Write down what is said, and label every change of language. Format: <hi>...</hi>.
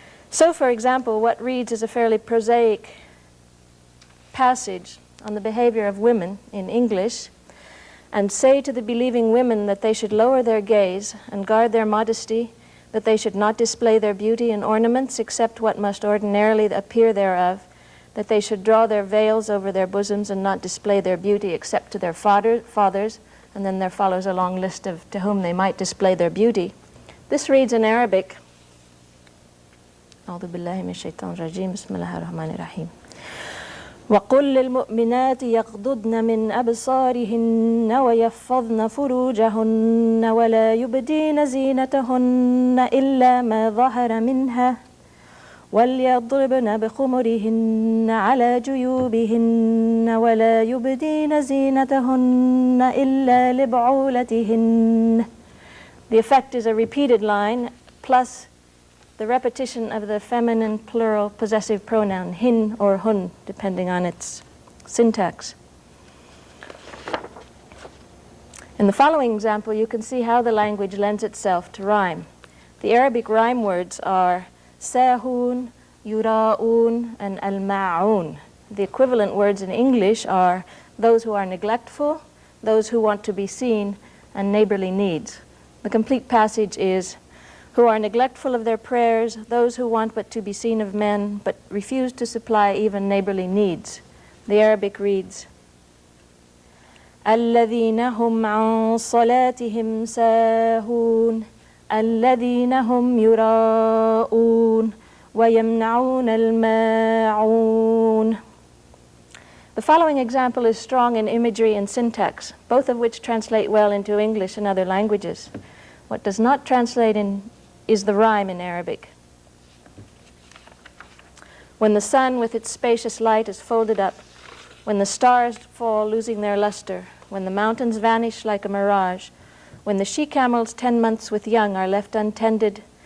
<en>So, for example, what reads as a fairly prosaic passage on the behavior of women in English, and say to the believing women that they should lower their gaze and guard their modesty, that they should not display their beauty and ornaments except what must ordinarily appear thereof, that they should draw their veils over their bosoms and not display their beauty except to their fathers, and then there follows a long list of to whom they might display their beauty. This reads in Arabic,</en> <ar>أعوذ بالله من الشيطان الرجيم بسم الله الرحمن الرحيم وقل للمؤمنات يغضضن من أبصارهن ويحفظن فروجهن ولا يبدين زينتهن إلا ما ظهر منها وليضربن بخمرهن على جيوبهن ولا يبدين زينتهن إلا لبعولتهن.</ar> <en>The effect is a repeated line plus the repetition of the feminine plural possessive pronoun, hin or hun, depending on its syntax. In the following example, you can see how the language lends itself to rhyme. The Arabic rhyme words are sahun, yura'un, and al-ma'un. The equivalent words in English are those who are neglectful, those who want to be seen, and neighborly needs. The complete passage is, who are neglectful of their prayers, those who want but to be seen of men, but refuse to supply even neighborly needs. The Arabic reads,</en> <ar>الذين هم عن صلاتهم ساهون الذين هم يراءون ويمنعون الماعون.</ar> <en>The following example is strong in imagery and syntax, both of which translate well into English and other languages. What does not translate is the rhyme in Arabic. When the sun with its spacious light is folded up, when the stars fall losing their luster, when the mountains vanish like a mirage, when the she-camels 10 months with young are left untended,</en>